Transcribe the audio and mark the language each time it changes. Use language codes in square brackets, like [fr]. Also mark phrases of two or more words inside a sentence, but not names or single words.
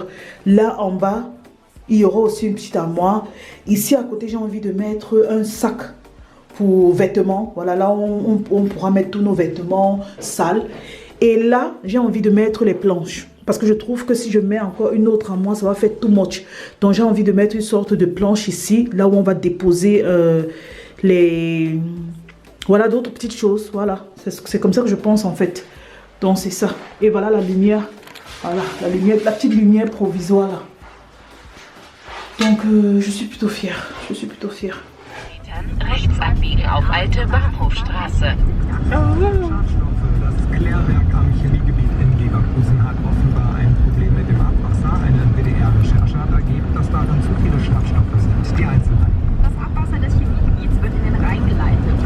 [fr] Là, en bas, il y aura aussi une petite armoire. Ici, à côté, j'ai envie de mettre un sac pour vêtements. Voilà, là, on pourra mettre tous nos vêtements sales. Et là, j'ai envie de mettre les planches. Parce que je trouve que si je mets encore une autre armoire, ça va faire [en] too much. [fr] Donc j'ai envie de mettre une sorte de planche ici, là où on va déposer voilà, d'autres petites choses. Voilà, c'est comme ça que je pense en fait. Donc c'est ça. Et voilà la lumière. Voilà, la petite lumière provisoire là. Donc je suis plutôt fière. Je suis plutôt fière. [de] Rechts abbiegen auf Alte Bahnhofstraße. Klärwerk am Chemiegebiet in Leverkusen hat offenbar ein Problem mit dem Abwasser. Eine WDR-Recherche hat ergeben, dass darin zu viele Schadstoffe sind. Die Einzelheiten. Das Abwasser des Chemiegebiets wird in den Rhein geleitet.